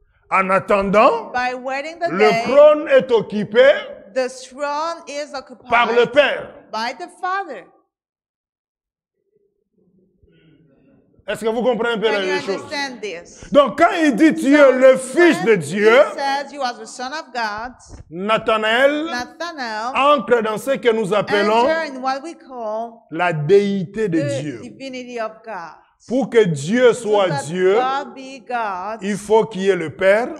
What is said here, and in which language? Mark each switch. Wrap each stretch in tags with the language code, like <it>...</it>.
<fr>En attendant,</fr> <en>By waiting the</en> <fr>le</fr> <en>day,</en> <fr>trône est occupé</fr> <en>the throne is</en> <fr>par le</fr> <en>occupied</en> <fr>père.</fr> <en>by the father.</en> <fr>Est-ce que vous comprenez un peu</fr> <en>Can you</en> <fr>les choses?</fr> <en>understand this?</en> <fr>Donc, quand il dit tu es le fils de</fr> <en>When</en> <fr>Dieu,</fr> <en>he says you are the son of God,</en> <fr>Nathanaël</fr> <en>Nathanael</en> <fr>entre dans ce que nous appelons</fr> <en>enter in what we call</en> <fr>la déité de</fr> <en>the</en> <fr>Dieu.</fr> <en>divinity of God.</en> <fr>Pour que Dieu</fr> <en>So</en> <fr>soit</fr> <en>that</en> <fr>Dieu,</fr> <en>God be God,</en> <fr>il faut qu'il y ait le Père,</fr>